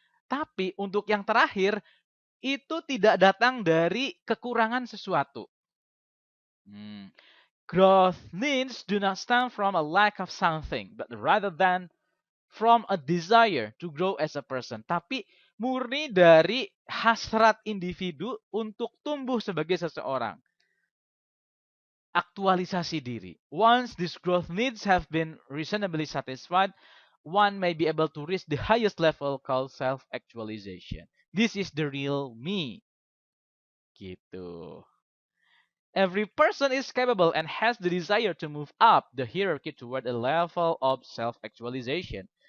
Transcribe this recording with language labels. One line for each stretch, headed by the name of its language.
Indonesian: Tapi untuk yang terakhir itu tidak datang dari kekurangan sesuatu.
English: Growth needs do not stem from a lack of something, but rather than from a desire to grow as a person.
Indonesian: Tapi murni dari hasrat individu untuk tumbuh sebagai seseorang. Aktualisasi diri.
English: Once these growth needs have been reasonably satisfied, one may be able to reach the highest level called self-actualization. This is the real me. Gitu. Every person is capable and has the desire to move up the hierarchy toward a level of self-actualization.